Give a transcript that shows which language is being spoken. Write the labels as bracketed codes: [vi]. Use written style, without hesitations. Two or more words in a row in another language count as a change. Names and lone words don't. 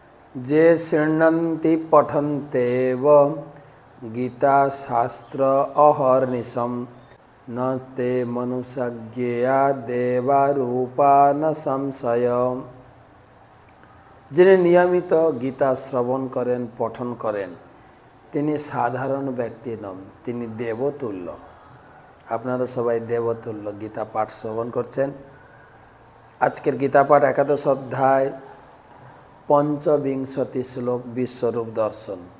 [sa] जे शृण्वन्ति पठन्तेव गीता शास्त्र अहर्निशम न ते मनुष्यज्ञेया देवारूपा न संशय। [bn] যিনি নিয়মিত গীতা শ্রবণ করেন পঠন করেন তিনি সাধারণ ব্যক্তি নন, তিনি দেবতুল্য। আপনারা সবাই দেবতুল্য গীতা পাঠ শ্রবণ করছেন। আজকের গীতা পাঠ একাদশ অধ্যায় পঞ্চবিংশতি শ্লোক বিশ্বরূপ দর্শন।